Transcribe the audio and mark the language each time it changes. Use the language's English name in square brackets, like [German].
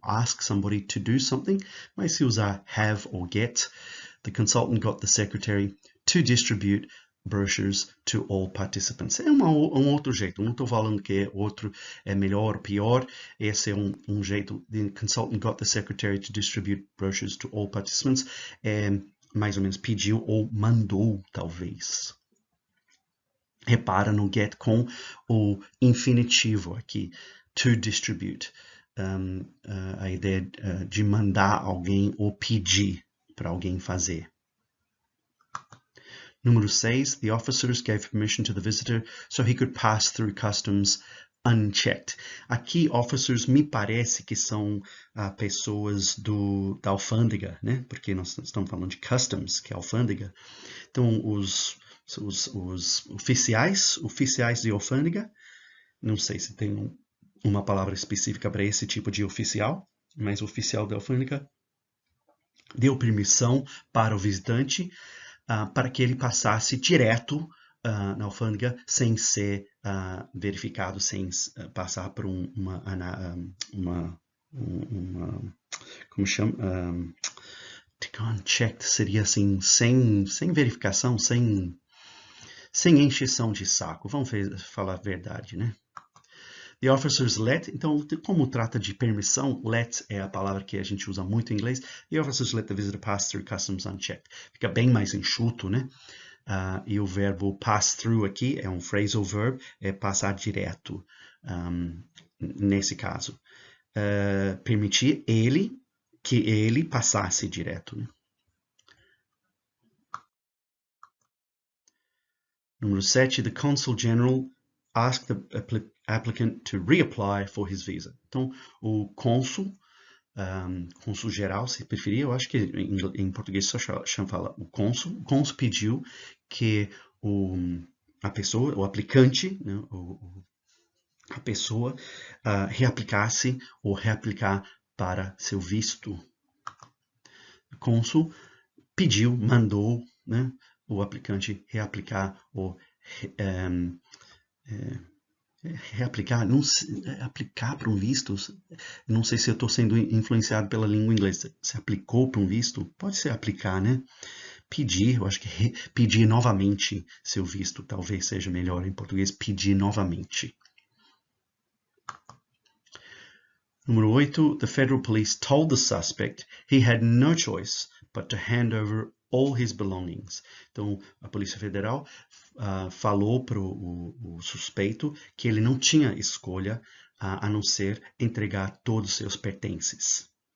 [English] Ask somebody to do something, [Portuguese] mas se usar [English] have or get, the consultant got the secretary to distribute brochures to all participants. [Portuguese] É um outro jeito. Não estou falando que outro é melhor ou pior. Esse é um jeito. [English] The consultant got the secretary to distribute brochures to all participants. [Portuguese] É, mais ou menos pediu ou mandou, talvez. Repara no get com o infinitivo aqui. [English] To distribute. [Portuguese] A ideia de mandar alguém ou pedir para alguém fazer. Número 6, [English] the officers gave permission to the visitor so he could pass through customs unchecked. [Portuguese] Aqui, officers me parece que são pessoas da alfândega, né? Porque nós estamos falando de customs, que é alfândega. Então, os oficiais de alfândega, não sei se tem uma palavra específica para esse tipo de oficial, mas o oficial da alfândega deu permissão para o visitante para que ele passasse direto na alfândega sem ser verificado, sem passar por como chama? Unchecked seria assim, sem verificação, sem encheção de saco. Vamos falar a verdade, né? [English] The officers let, [Portuguese] então, como trata de permissão, let é a palavra que a gente usa muito em inglês. [English] The officers let the visitor pass through customs unchecked. [Portuguese] Fica bem mais enxuto, né? E o verbo pass through aqui é um phrasal verb, é passar direto, nesse caso. Permitir que ele passasse direto, né? Número 7, [English] the consul general asked the applicant to reapply for his visa. [Portuguese] Então, o cônsul geral, se preferir, eu acho que em português só fala o cônsul. O cônsul pediu que a pessoa, o aplicante, né, a pessoa reaplicasse ou reaplicar para seu visto. O cônsul pediu, mandou, né, o aplicante reaplicar ou reaplicar, não aplicar para um visto, não sei se eu estou sendo influenciado pela língua inglesa. Se aplicou para um visto, pode ser aplicar, né? Pedir, eu acho que pedir novamente seu visto, talvez seja melhor em português, pedir novamente. Número 8, [English] the federal police told the suspect he had no choice but to hand over all his belongings. [Portuguese] Então, a Polícia Federal falou para o suspeito que ele não tinha escolha a não ser entregar todos os seus pertences.